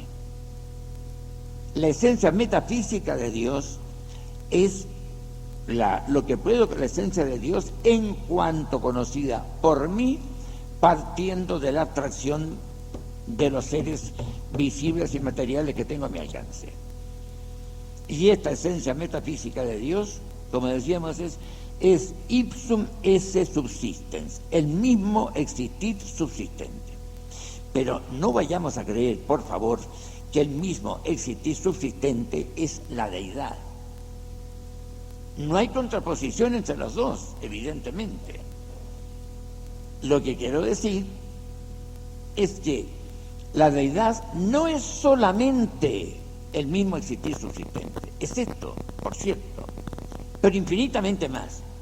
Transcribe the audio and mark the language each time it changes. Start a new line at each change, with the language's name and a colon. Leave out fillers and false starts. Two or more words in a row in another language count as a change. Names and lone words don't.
Spanish: La esencia metafísica de Dios es lo que puedo con la esencia de Dios en cuanto conocida por mí, partiendo de la abstracción de los seres visibles y materiales que tengo a mi alcance. Y esta esencia metafísica de Dios, como decíamos, es
Latin: ipsum esse subsistens,
Spanish: el mismo existir subsistente. Pero no vayamos a creer, por favor, que el mismo existir subsistente es la deidad. No hay contraposición entre los dos, evidentemente. Lo que quiero decir es que la deidad no es solamente el mismo existir subsistente, es esto, por cierto, pero infinitamente más.